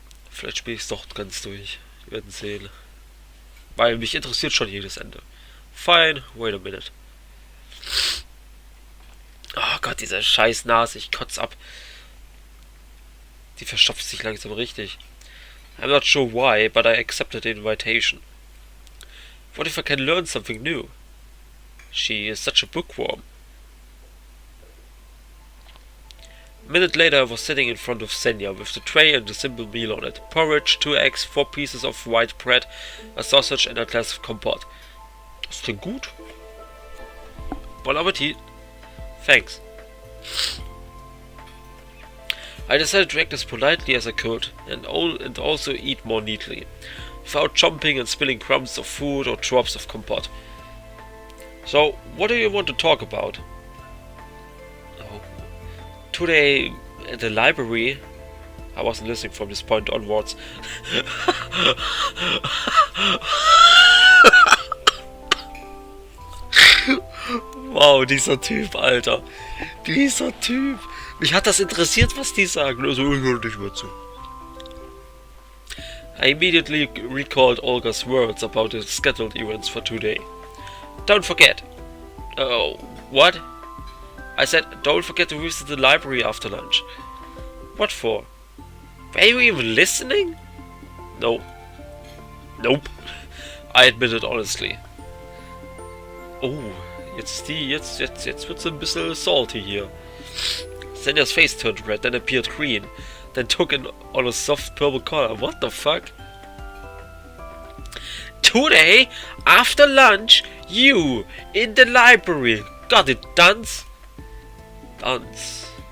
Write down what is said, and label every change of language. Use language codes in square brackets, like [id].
[de] Vielleicht spiele ich es doch ganz durch. Wir werden sehen. Weil mich interessiert schon jedes Ende. [en] Fine, wait a minute. [de] Oh Gott, diese scheiß Nase, ich kotz ab. Die verstopft sich langsam richtig. [en] I'm not sure why, but I accepted the invitation. What if I can learn something new? She is such a bookworm. A minute later I was sitting in front of Senja with the tray and a simple meal on it. Porridge, 2 eggs, 4 pieces of white bread, a sausage and a glass of compote. [de] Das klingt gut. [en] Bon Appetit. Thanks. I decided to act as politely as I could and also eat more neatly, without chomping and spilling crumbs of food or drops of compote. So, what do you want to talk about? Oh. Today, at the library... I wasn't listening from this point onwards. [de] Wow, dieser Typ, Alter. Dieser Typ. Mich hat das interessiert, was die sagen. Also, ich höre nicht mehr zu. [en] I immediately recalled Olga's words about the scheduled events for today. Don't forget. Oh, what? I said, don't forget to visit the library after lunch. What for? Were you even listening? No. Nope. I admitted honestly. [de] Oh, jetzt wird's ein bisschen salty hier. [en] Senja's face turned red, then appeared green, then took on a soft purple color. What the fuck? Today, after lunch, you, in the library. Got it, dunce? Dunce.